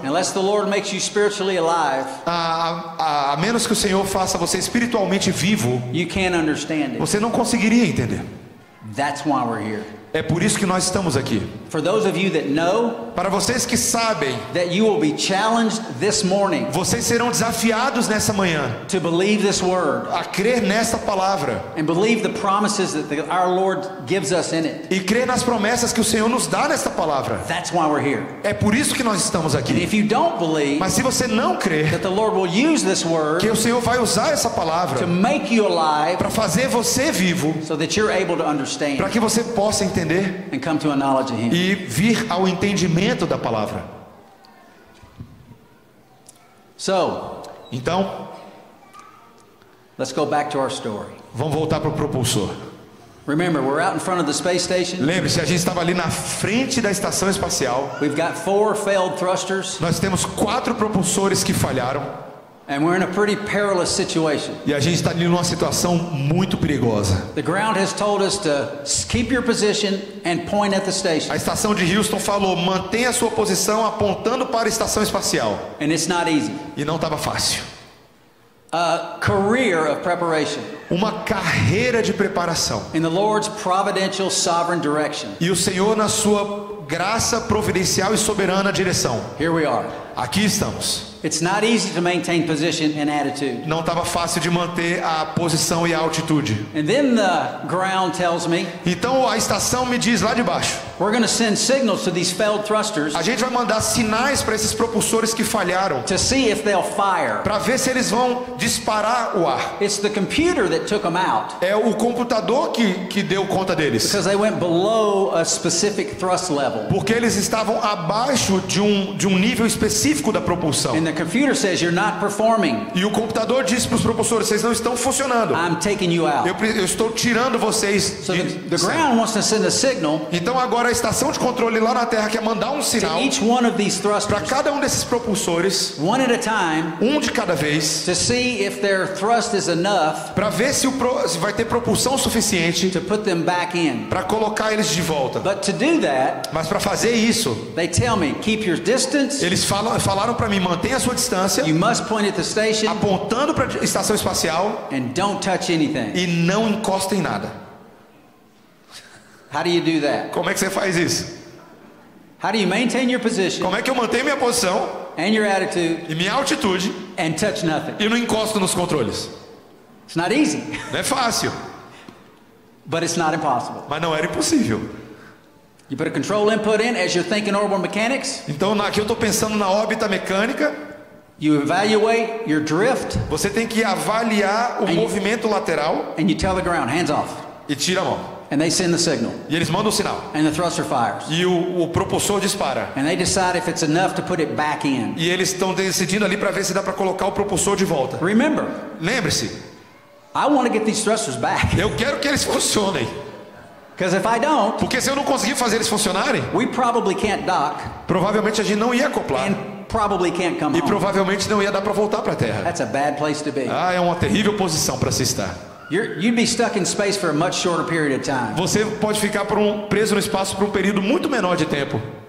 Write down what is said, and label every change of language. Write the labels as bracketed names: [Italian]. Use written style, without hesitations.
[English] unless the Lord makes you spiritually alive, [Portuguese] a menos que o Senhor faça você espiritualmente vivo, [English] you can't understand it. [Portuguese] você não conseguiria entender. [English] That's why we're here. [Portuguese] É por isso que nós estamos aqui. [English] For those of you that know [Portuguese] Para vocês que sabem, [English] that you will be challenged this morning [Portuguese] vocês serão desafiados nessa manhã [English] to believe this word [Portuguese] a crer nesta palavra [English] and believe the promises that our Lord gives us in it. [Portuguese] e crer nas promessas que o Senhor nos dá nesta palavra. [English] That's why we're here. [Portuguese] É por isso que nós estamos [English] And [Portuguese] aqui. [English] if you don't believe [Portuguese] Mas se você não crer [English] that the Lord will use this word [Portuguese] que o Senhor vai usar essa [English] to [Portuguese] palavra [English] make you alive [Portuguese] para fazer você vivo, [English] so that you're able to understand [Portuguese] para que você possa entender [English] and come to a knowledge of Him. [Portuguese] e vir ao entendimento da palavra. [English] So, [Portuguese] Então, [English] let's go back to our story. [Portuguese] vamos voltar para o propulsor. [English] Remember, we're out in front of the space station. [Portuguese] Lembre-se, a gente estava ali na frente da estação espacial. [English] We've got 4 failed thrusters, [Portuguese] Nós temos 4 propulsores que falharam [English] and we're in a pretty perilous situation. [Portuguese] e a gente está ali numa situação muito perigosa. [English] The ground has told us to keep your position and point at the station, [Portuguese] A estação de Houston falou: mantenha a sua posição apontando para a estação espacial. [English] and it's not easy. [Portuguese] E não estava fácil. [English] A career of preparation [Portuguese] Uma carreira de preparação. [English] in the Lord's providential sovereign direction. [Portuguese] E o Senhor, na sua graça providencial e soberana direção. [English] Here we are. [Portuguese] Aqui estamos. [English] It's not easy to maintain position and attitude. [Portuguese] Não estava fácil de manter a posição e a altitude. [English] And then the ground tells me [Portuguese] Então a estação me diz lá de baixo: [English] we're going to send signals to these failed thrusters [Portuguese] a gente vai mandar sinais para esses propulsores que falharam, [English] to see if they'll fire. [Portuguese] para ver se eles vão disparar o ar. [English] It's the computer that took them out [Portuguese] É o computador que deu conta deles, [English] because they went below a specific thrust level. [Portuguese] porque eles estavam abaixo de um nível específico da propulsão. [English] And the computer says you're not performing. [Portuguese] E o computador disse para os propulsores: vocês não estão funcionando. [English] I'm taking you out. [Portuguese] Eu estou tirando vocês. [English] So the ground wants to send a signal [Portuguese] Então agora a estação de controle lá na Terra quer mandar um [English] to [Portuguese] sinal [English] each one of these [Portuguese] para [English] thrusters, [Portuguese] cada um desses propulsores, [English] one at a time, [Portuguese] um de cada vez, [English] to see if their thrust is enough [Portuguese] para ver se vai ter propulsão suficiente [English] to put them back in. [Portuguese] para colocar eles de volta. [English] But to do that, [Portuguese] Mas para fazer isso, [English] they tell me, keep your distance. [Portuguese] eles falaram para mim: mantenha a sua distância, [English] You must point at the station [Portuguese] apontando para a estação espacial, [English] and don't touch anything. [Portuguese] e não encosta em nada. [English] How do you do that? [Portuguese] Como é que você faz isso? [English] How do you maintain your position [Portuguese] Como é que eu mantenho minha posição [English] and your attitude [Portuguese] e minha altitude [English] and touch nothing? [Portuguese] e não encosto nos controles? [English] It's not easy, [Portuguese] Não é fácil, [English] but it's not impossible. [Portuguese] mas não era impossível. [English] You put a control input in as you're thinking orbital mechanics. [Portuguese] Então aqui eu estou pensando na órbita mecânica. [English] You evaluate your drift [Portuguese] Você tem que avaliar o Aí- movimento lateral [English] and you tell the ground, hands off. [Portuguese] e tira a mão. [English] And they send the signal [Portuguese] E eles mandam o sinal. [English] and the thruster fires. [Portuguese] E o propulsor dispara. [English] And they decide if it's enough to put it back in. [Portuguese] E eles estão decidindo ali para ver se dá para colocar o propulsor de volta. [English] Remember, [Portuguese] Lembre-se, [English] I want to get these thrusters back. [Portuguese] eu quero que eles funcionem. [English] Because if I don't, [Portuguese] Porque se eu não conseguir fazer eles funcionarem, [English] we probably can't dock [Portuguese] provavelmente a gente não ia acoplar. [English] and probably can't come [Portuguese] E [English] home. [Portuguese] provavelmente não ia dar para voltar para a Terra. [English] That's a bad place to be. [Portuguese] Ah, é uma terrível posição para se estar. [English] You'd be stuck in space for a much shorter period of time. [Portuguese] Você pode ficar preso no espaço por um período muito menor de tempo.